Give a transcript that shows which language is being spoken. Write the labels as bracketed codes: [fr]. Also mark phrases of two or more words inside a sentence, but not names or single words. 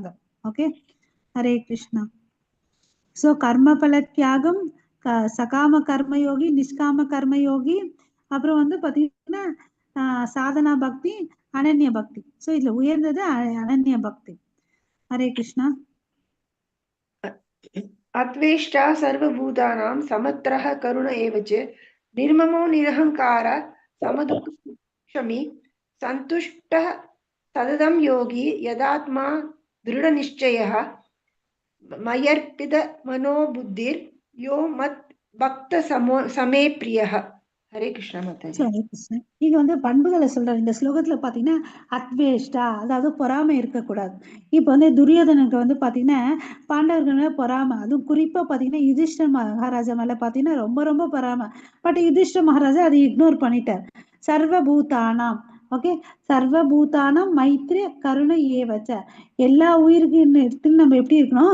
[ta] ஓகே, ஹரே கிருஷ்ணா. ஸோ கர்ம பல தியாகம், சகாம கர்மயோகி, நிஷ்காம கர்மயோகி, அப்புறம் வந்து பாத்தீங்கன்னா சாதனா பக்தி, அனன்ய பக்தி. ஸோ இதுல உயர்ந்தது அனன்ய பக்தி. ஹரே கிருஷ்ணா. [sa] अत्वेष्टा सर्वभूतानां समत्रः करुण एव च निर्ममो निरहङ्कारः समदुःखक्षमी सन्तुष्टः सततं योगी यदात्मा दृढनिश्चयः मयर्पितमनोबुद्धिर् यो मत् भक्त समे प्रियः. [ta] ஹரே கிருஷ்ணா மாதாஜி. ஹரே கிருஷ்ணா. இங்க வந்து பண்புகளை சொல்றாரு இந்த ஸ்லோகத்துல பாத்தீங்கன்னா. அத்வேஷ்டா, அதாவது பொறாமை இருக்கக்கூடாது. இப்ப வந்து துரியோதனுக்கு வந்து பாத்தீங்கன்னா பாண்டவர்கள் பொறாமை, அதுவும் குறிப்பா பாத்தீங்கன்னா யுதிஷ்டர் மகாராஜா மேல பாத்தீங்கன்னா ரொம்ப ரொம்ப பொறாமை. பட் யுதிஷ்டர் மகாராஜா அதை இக்னோர் பண்ணிட்டார். சர்வபூதானாம், ஓகே, [sa] सर्वभूतानां मैत्री करुण एव च, [ta] எல்லா உயிருக்கு நம்ம எப்படி இருக்கணும்?